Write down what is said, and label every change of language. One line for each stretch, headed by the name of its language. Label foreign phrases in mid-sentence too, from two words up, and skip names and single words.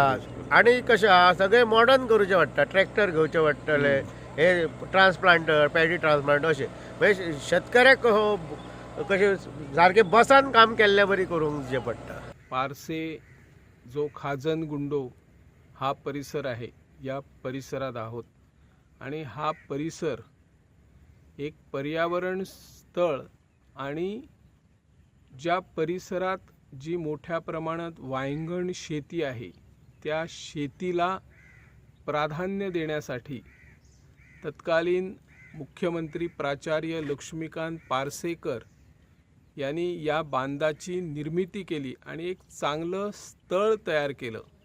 Konkani: आनी कशें सगळें मॉडर्न करूचें पडटा. ट्रॅक्टर घेवचे पडटले, हे ट्रान्सप्लांटर,
English: paddy transplanter
Konkani: अशें. म्हणजे शेतकऱ्याक कशें सारकें बसान काम केल्ल्या बरी करूंक दिवचें पडटा.
Marathi: पारसे जो खाजन गुंडो हा परिसर आहे, या परिसरात आहोत. आणि हा परिसर एक पर्यावरण स्थळ, आणि ज्या परिसरात जी मोठ्या प्रमाणात वांगण शेती आहे, त्या शेतीला प्राधान्य देण्यासाठी तत्कालीन मुख्यमंत्री प्राचार्य लक्ष्मीकांत पार्सेकर यांनी या बांधाची निर्मिती केली आणि एक चांगलं स्थळ तयार केलं.